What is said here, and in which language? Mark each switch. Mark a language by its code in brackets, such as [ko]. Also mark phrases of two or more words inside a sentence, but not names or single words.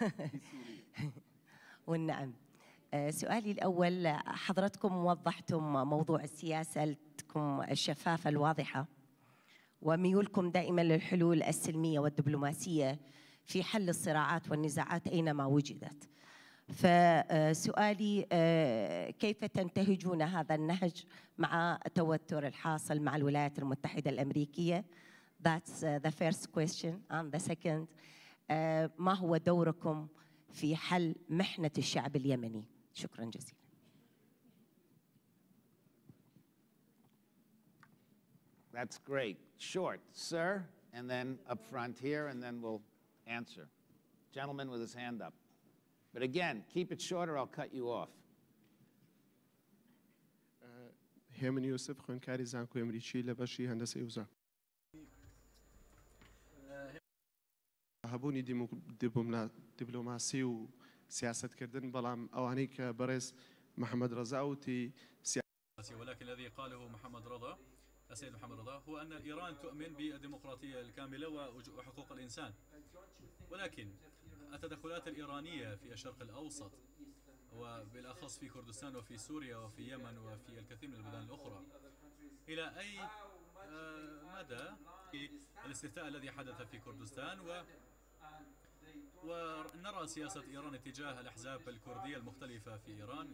[ar] والنعم، سؤالي الأول، حضرتكم وضحتم موضوع سياستكم الشفافة الواضحة وميولكم دائما للحلول السلمية والدبلوماسية في حل الصراعات والنزاعات أينما وجدت. فسؤالي، كيف تنتهجون هذا النهج مع التوتر الحاصل مع الولايات المتحدة الأمريكية؟ [en] That's the first question. And the second, [ar] ما هو دوركم في حل محنة الشعب اليمني؟ شكرا جزيلا. [en] That's great. Short, sir, and then up front here, and then we'll answer. Gentleman with his hand up. But again, keep it short or I'll cut you off. [ckb] هيمن يوسف خوێندکاری زانکۆی ئەمریکی لە بەشی هەندسەی وزارە. هەبوونی دیبلۆماسی و سیاستکردن، بەڵام ئەوانەی کە بەڕێز محەممەد ڕەزا وتی، [ar] ولكن الذي قاله محمد رضا، السيد محمد رضا، هو أن إيران تؤمن بالديمقراطية الكاملة وحقوق الإنسان، ولكن التدخلات الإيرانية في الشرق الأوسط وبالأخص في كردستان وفي سوريا وفي اليمن وفي الكثير من البلدان الأخرى، إلى أي مدى الاستفتاء الذي حدث في كردستان ونرى سياسة إيران اتجاه الأحزاب الكردية المختلفة في إيران.